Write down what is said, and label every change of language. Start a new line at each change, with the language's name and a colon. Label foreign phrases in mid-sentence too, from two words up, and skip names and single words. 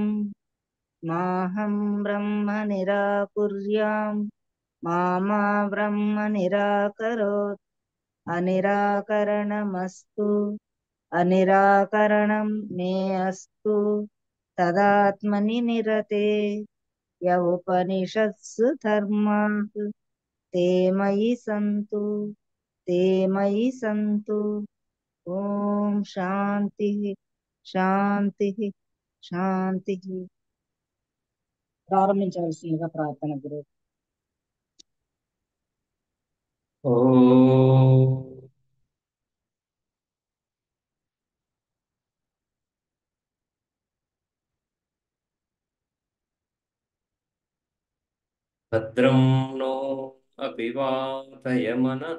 Sanskrit: మాహం బ్రహ్మ నిరాకుర్యాం మామా బ్రహ్మ నిరాకరోత్. అనిరాకరణమస్తు అనిరాకరణం మే అస్తు తదాత్మని నిరతే. య ఉపనిషత్సు ధర్మాః ते मयि सन्तु ते मयि सन्तु. ఓం శాంతి శాంతి శాంతి.
Telugu: ప్రారంభించవలసిందిగా ప్రార్థన గురు.
Sanskrit: ఓం భద్రం నో అపివాతయమనః.